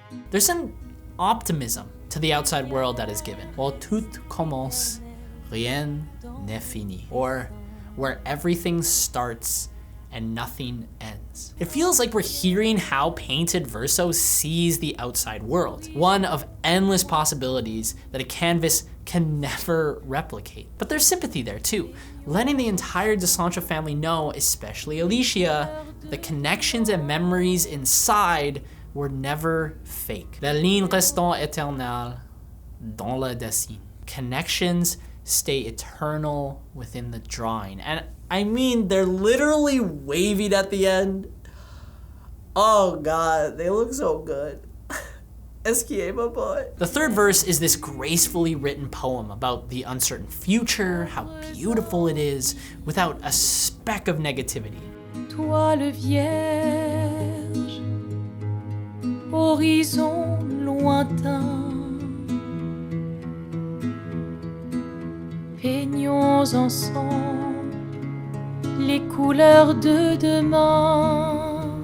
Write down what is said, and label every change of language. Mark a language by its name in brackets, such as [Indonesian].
[English] There's an optimism to the outside world that is given. While [French] tout commence, rien n'est fini. [English] Or where everything starts and nothing ends. It feels like we're hearing how Painted Verso sees the outside world. One of endless possibilities that a canvas can never replicate. But there's sympathy there too, letting the entire de Sancho family know, especially Alicia, the connections and memories inside were never fake. [French] La ligne restant éternelle dans le dessin. [English] Connections stay eternal within the drawing. And I mean, they're literally waving at the end. Oh God, they look so good. Esquier, my boy. The third verse is this gracefully written poem about the uncertain future, how beautiful it is, without a speck of negativity. [French] Toile vierge, horizon lointain, peignons ensemble les couleurs de demain.